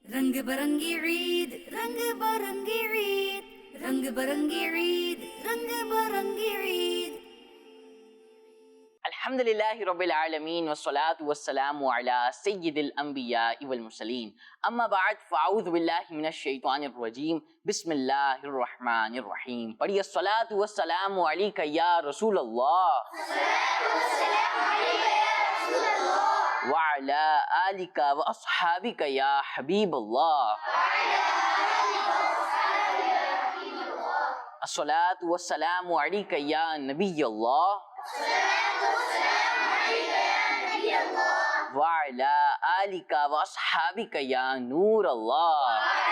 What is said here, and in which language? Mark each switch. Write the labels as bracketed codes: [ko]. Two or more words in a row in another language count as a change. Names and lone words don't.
[ur] رنگ برنگی عید، رنگ برنگی عید، رنگ برنگی عید، رنگ برنگی عید. [ar] الحمد للہ رب العالمین والصلاة والسلام علی سید الانبیاء والمرسلین، اما بعد فاعوذ باللہ من الشیطان الرجیم، بسم اللہ الرحمن الرحیم. پڑھیے الصلاة والسلام علیک یا رسول اللہ وعلی آلک واصحابک یا حبیب اللہ. الصلاة والسلام علیک یا نبی اللہ وعلی آلک واصحابک یا نور اللہ.